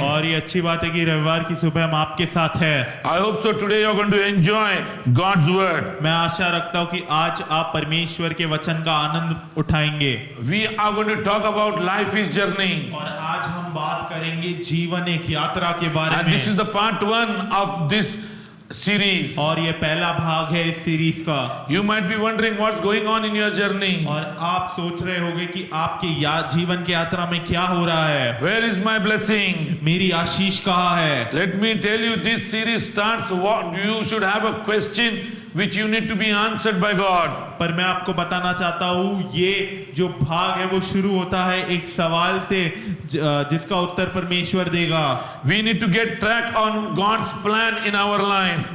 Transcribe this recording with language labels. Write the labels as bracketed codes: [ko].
[hi] और ये अच्छी बात है कि रविवार की सुबह हम आपके साथ हैं। [en] I hope so today you're going to enjoy God's word. [hi] मैं आशा रखता हूँ कि आज आप परमेश्वर के वचन का आनंद उठाएंगे। [en] We are going to talk about life is journey. [hi] और आज हम बात करेंगे जीवन एक यात्रा के बारे [en] And this is [hi] में। [en] the part 1 of this series. [hi] और ये पहला भाग है इस सीरीज का। [en] You might be wondering what's going on in your journey. [hi] और आप सोच रहे होंगे कि आपके जीवन की यात्रा में क्या हो रहा है। [en] Where is my blessing? [hi] मेरी आशीष कहाँ है। [en] Let me tell you, this series starts what you should have a question which you need to be answered by God. [hi] पर मैं आपको बताना चाहता हूँ, ये जो भाग है वो शुरू होता है एक सवाल से जिसका उत्तर परमेश्वर देगा। [en] We need to get track on God's plan in our life.